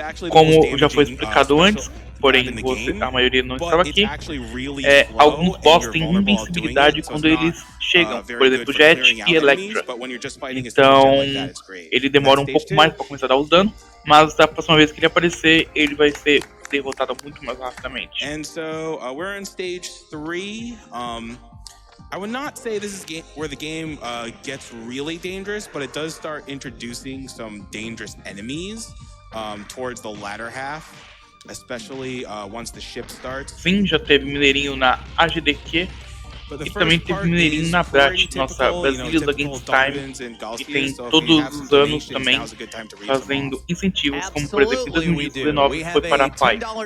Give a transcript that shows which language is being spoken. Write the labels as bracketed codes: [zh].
[pt] Como já foi explicado antes, porém a maioria não estava aqui, alguns boss têm invencibilidade quando eles chegam, por exemplo, Jet e Electra. Então ele demora um pouco mais para começar a dar os danos, mas da próxima vez que ele aparecer, ele vai ser derrotado muito mais rapidamente. [en] And so we're in stage 3. I would not say this is where the game gets really dangerous, but it does start introducing some dangerous enemies towards the latter half, especially once the ship starts. [pt] Sim, já teve mineirinho na AGDQ e também teve mineirinho na Brat, nossa Brasília da Games Time, que tem todos os anos também fazendo incentivos, como por exemplo em 2019 foi para a Pai.